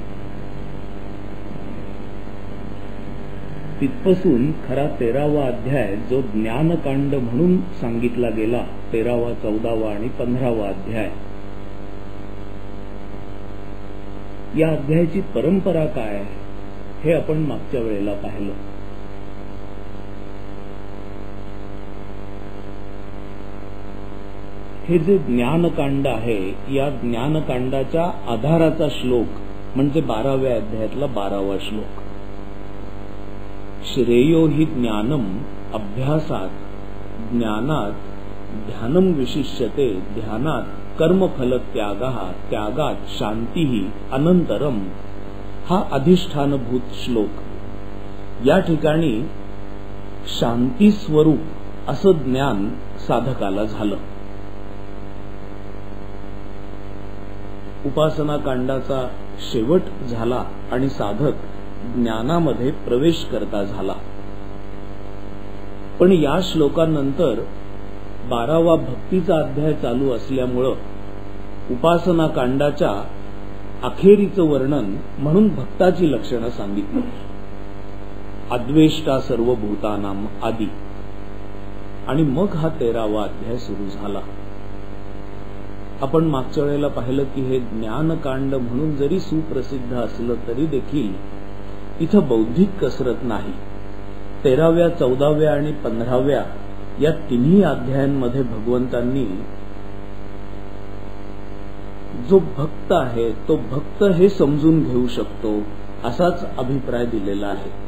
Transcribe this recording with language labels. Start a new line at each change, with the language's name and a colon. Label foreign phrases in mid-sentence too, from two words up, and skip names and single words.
Marathi: तिथपासून खरा 13वा अध्याय जो ज्ञानकांड म्हणून सांगितला गेला, 13वा, 14वा आणि 15वा अध्याय, या अध्यायाची परंपरा काय हे आपण मागच्या वेळेला पाहिलं. हे जे ज्ञानकांड आहे या ज्ञानकांडाच्या आधाराचा श्लोक म्हणजे 12व्या अध्यायातला 12वा श्लोक.
Sanskrit: श्रेयो हि ज्ञानम अभ्यासात ज्ञानात ध्यानम विशिष्यते ध्यानात कर्मफल त्यागः त्यागात शांती अनंतरम
Marathi: हा अधिष्ठानभूत श्लोक. या ठिकाणी शांती स्वरूप असं ज्ञान साधकाला झालं. उपासना कांडाचा शेवट झाला आणि साधक ज्ञानामध्ये प्रवेश करता झाला. पण या श्लोकानंतर 12वा भक्तीचा अध्याय चालू असल्यामुळं उपासना कांडाच्या अखेरीचं वर्णन म्हणून भक्ताची लक्षणं सांगितली.
Sanskrit: अद्वेष्टा सर्वभूतानां
Marathi: आदी आणि मग हा 13वा अध्याय सुरू झाला. आपण मागच्या वेळेला पाहिलं की हे ज्ञानकांड म्हणून जरी सुप्रसिद्ध असलं तरी देखील इथं बौद्धिक कसरत नाही. 13व्या, 14व्या आणि 15व्या या तिन्ही अध्यायांमध्ये भगवंतांनी जो भक्त आहे तो भक्त हे समजून घेऊ शकतो असाच अभिप्राय दिलेला आहे.